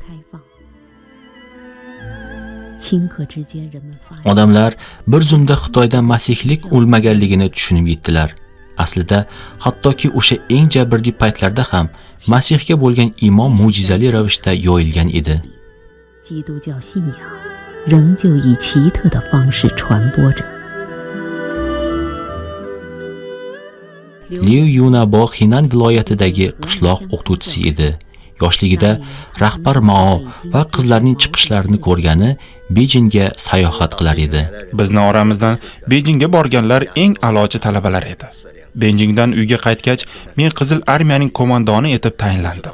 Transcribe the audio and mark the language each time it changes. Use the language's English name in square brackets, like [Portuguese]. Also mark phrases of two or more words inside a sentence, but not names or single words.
[Uzbek] Odamlar bir zumda Xitoyda masihlik o'lmaganligini tushunib yetdilar. Aslida, hattoki o'sha eng jabrdagi paytlarda ham Masihga bo'lgan iymon mo'jizali ravishda yoyilgan edi. [Chinese] 仍旧以奇特的方式传播着。 [Uzbek] Liu Yunabo Henan viloyatidagi qishloq o'qituvchisi edi. Yoshligida rahbar Mao va qizlarning chiqishlarini ko'rgani Bejingga sayohat qilar edi. Bizni oramizdan Bejingga borganlar eng a'lochi talabalar edi. Bejingdan uyga qaytgach, men Qizil armiyaning qo'mondoni etib tayinlandim.